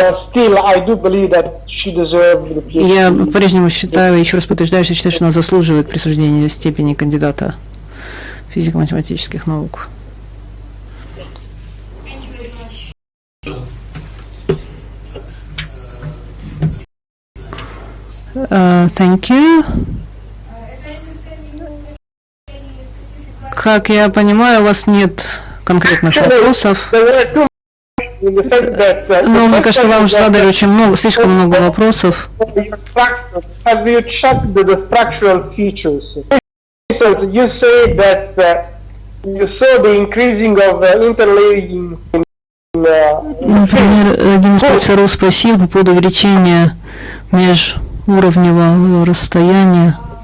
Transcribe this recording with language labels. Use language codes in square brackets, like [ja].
[en] still, I do believe that she deserved the PhD. [ru] Я по-прежнему считаю, еще раз подтверждаю, что считаю, что она заслуживает присуждения степени кандидата физико-математических наук. [en] Thank you. [ru] Как я понимаю, у вас нет конкретных вопросов. Но мне кажется, вам уже задали очень много, слишком много вопросов. [en] Have you checked the structural features? You say that you saw the increasing of interlaying. [ru] Например, один из профессоров спросил по поводу увеличения межуровневого расстояния.